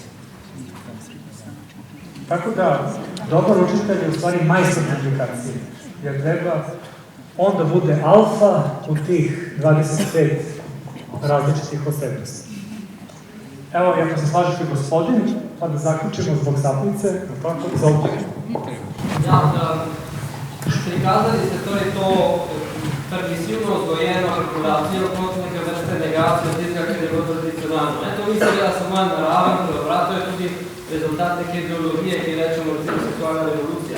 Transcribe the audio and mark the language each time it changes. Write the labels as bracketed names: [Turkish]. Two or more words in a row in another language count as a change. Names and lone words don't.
[Serbian] Tako da, dobar učitelj je u stvari majstor komunikacije, jer treba on da bude alfa u tih 25 različitih osebnosti. Evo, ako se slažete gospodin, pa da zaključimo zbog saplice, tako, izvolite. [Slovenian] Ja, prikazali ste to permisivno odgojeno regulacijo kot neke vrste negacije tistega, kar je bilo tradicionalno. To mislim, da samo en naraven preobrat, to je tudi rezultat neke ideologije, ki rečemo recimo seksualna revolucija.